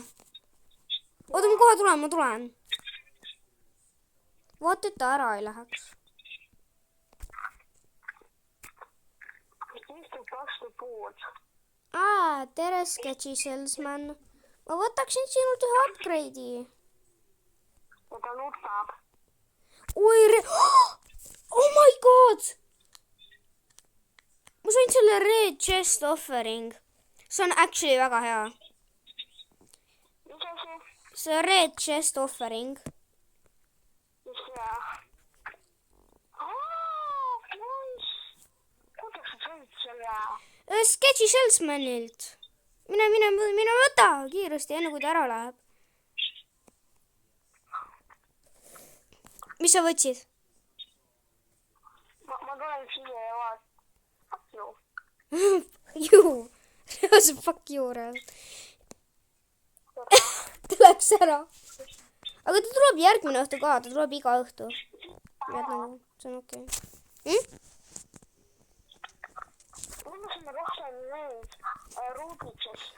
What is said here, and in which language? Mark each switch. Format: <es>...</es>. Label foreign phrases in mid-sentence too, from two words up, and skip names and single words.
<et>Oota, ma kohe tulen, ma tulen. Vaata, et ta ära ei läheks. Istub vastu puud. Tere, Sketchy Salesman. Ma võtaksin sinult ühe upgrade'i. Ja ta nutab. Oi,</et> <en>oh my god!</en> <et>Ma sain selle</et> <en>red chest offering.</en> <et>See on actually väga hea. Mis asi? See</et> <en>red chest offering.</en> <et>Mis hea? Nice! Kuidas sa said selle? Sketchy Salesmanilt. Mine võta kiiresti, enne kui ta ära läheb. Mis sa võtsid? Ma tulen siia ja vaat.</et> <en>Fuck you.</en> <et>Juu. See</et> <en>fuck you</en> <et>reaalselt. Ta läks ära. Aga ta tuleb järgmine õhtu ka, ta tuleb iga õhtu. See on okei. Mõtlesin rohkem neid ruuditsest.</et>